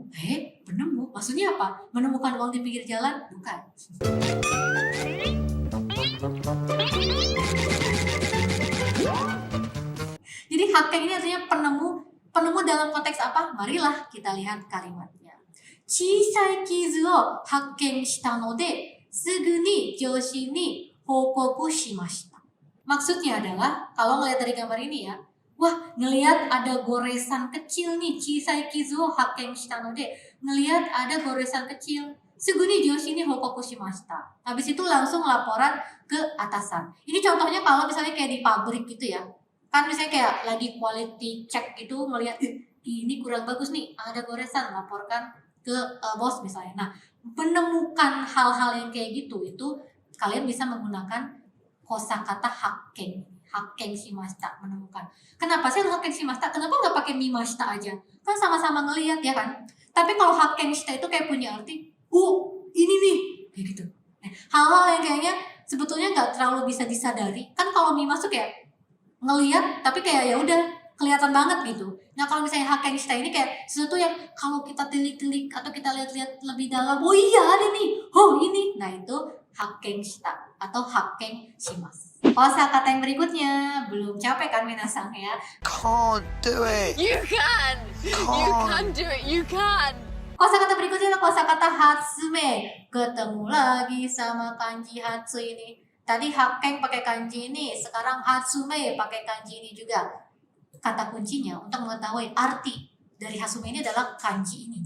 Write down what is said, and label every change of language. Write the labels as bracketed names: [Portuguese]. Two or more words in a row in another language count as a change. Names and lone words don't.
[Indonesian] Penemu? Maksudnya apa? Menemukan uang di pinggir jalan? Bukan. Jadi hakken ini artinya penemu. Penemu dalam konteks apa? Marilah kita lihat kalimatnya. [Japanese] 小さい傷を発見したので、すぐに上司に報告しました. [Indonesian] Maksudnya adalah, kalau ngelihat dari gambar ini ya, wah, ngelihat ada goresan kecil nih, [Japanese] 小さい傷を発見したので. [Indonesian] Ngelihat ada goresan kecil. [Japanese] すぐに上司に報告しました. [Indonesian] Habis itu langsung laporan ke atasan. Ini contohnya kalau misalnya kayak di pabrik gitu ya. Kan misalnya kayak lagi [English] quality check [Indonesian] gitu, melihat ini kurang bagus nih, ada goresan, laporkan ke bos misalnya. Nah, menemukan hal-hal yang kayak gitu, itu kalian bisa menggunakan kosakata hakken. [Japanese] 発見しました, [Indonesian] menemukan. Kenapa sih [Japanese] 発見しました? [Indonesian] Kenapa nggak pakai mimashita aja? Kan sama-sama ngelihat ya kan? Tapi kalau [Japanese] 発見した [Indonesian] itu kayak punya arti, ini nih, kayak gitu. Nah, hal-hal yang kayaknya sebetulnya nggak terlalu bisa disadari. Kan kalau mimashita kayak ngelihat, tapi kayak ya udah kelihatan banget gitu. Nah, kalau misalnya [Japanese] 発見した [Indonesian] ini kayak sesuatu yang kalau kita telik-telik atau kita lihat-lihat lebih dalam, oh iya ada nih, ini. Nah, itu [Japanese] 発見した [Indonesian] atau [Japanese] 発見します. [Indonesian] Kosakata yang berikutnya, belum capek kan minasang ya? [English] Can't do it. You can! You can do it, you can! [Indonesian] Kosakata berikutnya adalah kosakata hatsume. Ketemu lagi sama kanji hatsu ini. Tadi hakken pakai kanji ini, sekarang hatsume pakai kanji ini juga. Kata kuncinya untuk mengetahui arti dari hatsume ini adalah kanji ini.